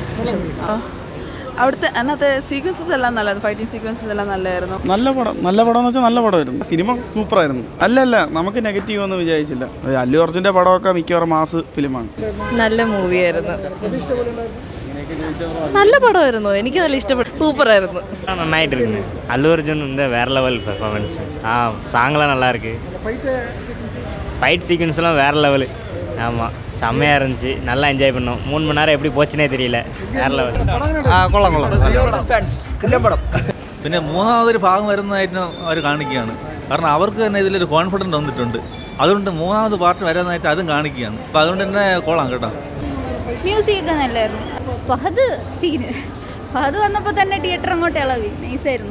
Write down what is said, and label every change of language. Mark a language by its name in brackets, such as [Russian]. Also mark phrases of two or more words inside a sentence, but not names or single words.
[Malayalam] അവിടുത്തെ അതിനകത്ത് സീക്വൻസസ് എല്ലാം നല്ലതായിരുന്നു, [English] fighting sequences [Malayalam] എല്ലാം നല്ലതായിരുന്നു. നല്ല പടം എന്ന് വെച്ചാൽ നല്ല പടമായിരുന്നു. സിനിമ സൂപ്പറായിരുന്നു. അല്ല നമുക്ക് നെഗറ്റീവ് ഒന്നും വിചാരിച്ചില്ല. അല്ലു അർജുൻ്റെ പടമൊക്കെ മിക്കവാറും [English] mass film. [Malayalam] നല്ല മൂവിയായിരുന്നു, നല്ല പടമായിരുന്നു, എനിക്ക് നല്ല ഇഷ്ടപ്പെട്ടു, സൂപ്പറായിരുന്നു. നന്നായിട്ടിരുന്നു. [Tamil] அல்லு அர்ஜுன் வேற [English] level performance. [Tamil] சாங்லாம் நல்லா இருக்கு, [English] fight sequence [Tamil] வேற லெவலு. ஆமாம், செம்மையாக இருந்துச்சு, நல்லா என்ஜாய் பண்ணோம். 3 மணி நேரம் எப்படி போச்சுனே தெரியல, [Malayalam] വേറെ ലെവൽ. പിന്നെ മൂന്നാമതൊരു ഭാഗം വരുന്നതായിട്ട് അവർ കാണിക്കുകയാണ്. കാരണം അവർക്ക് തന്നെ ഇതിലൊരു കോൺഫിഡൻറ്റ് വന്നിട്ടുണ്ട്. അതുകൊണ്ട് മൂന്നാമത് പാർട്ട് വരുന്നതായിട്ട് അതും കാണിക്കുകയാണ്. അപ്പോൾ അതുകൊണ്ട് തന്നെ കൊള്ളാം കേട്ടോ. മ്യൂസിക് ഒക്കെ നല്ലായിരുന്നു. ഫഹദ് വന്നപ്പോൾ തന്നെ തിയേറ്റർ അങ്ങോട്ട് ഇളവി, നൈസായിരുന്നു.